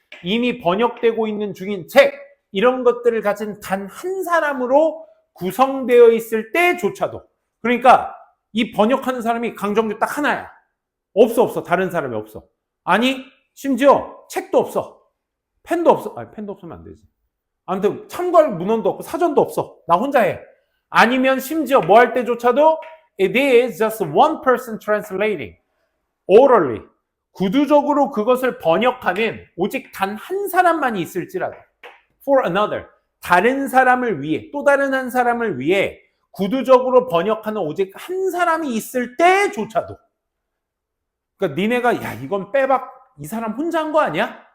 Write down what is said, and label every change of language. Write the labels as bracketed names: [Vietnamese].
[Korean] 이미 번역되고 있는 중인 책, 이런 것들을 가진 단 한 사람으로 구성되어 있을 때조차도, 그러니까 이 번역하는 사람이 강정규 딱 하나야. 없어. 다른 사람이 없어. 아니, 심지어 책도 없어. 펜도 없어. 아니, 펜도 없으면 안 되지. 아무튼 참고할 문헌도 없고 사전도 없어. 나 혼자 해. 아니면 심지어 뭐 할 때조차도 [English] it is just one person translating orally. [Korean] 구두적으로 그것을 번역하는 오직 단 한 사람만이 있을지라도 [English] for another. [Korean] 다른 사람을 위해, 또 다른 한 사람을 위해 구두적으로 번역하는 오직 한 사람이 있을 때조차도, 그러니까 니네가 야 이건 빼박 이 사람 혼자 한 거 아니야?